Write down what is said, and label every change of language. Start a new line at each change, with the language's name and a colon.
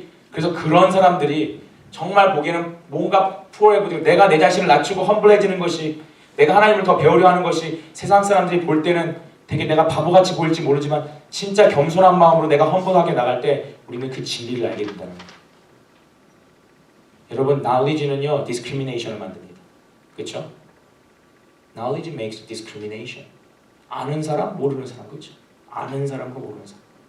Korean: 그래서 그런 사람들이 정말 보기에는 뭔가 푸어해보고, 내가 내 자신을 낮추고 험블해지는 것이, 내가 하나님을 더 배우려 하는 것이 세상 사람들이 볼 때는 되게 내가 바보같이 보일지 모르지만, 진짜 겸손한 마음으로 내가 험블하게 나갈 때 우리는 그 진리를 알게 된다는 거예요. 여러분, knowledge는요 discrimination을 만듭니다. 그렇죠?
English: knowledge makes discrimination.
Korean: 아는 사람, 모르는 사람, 그렇죠? 아는 사람과 모르는 사람.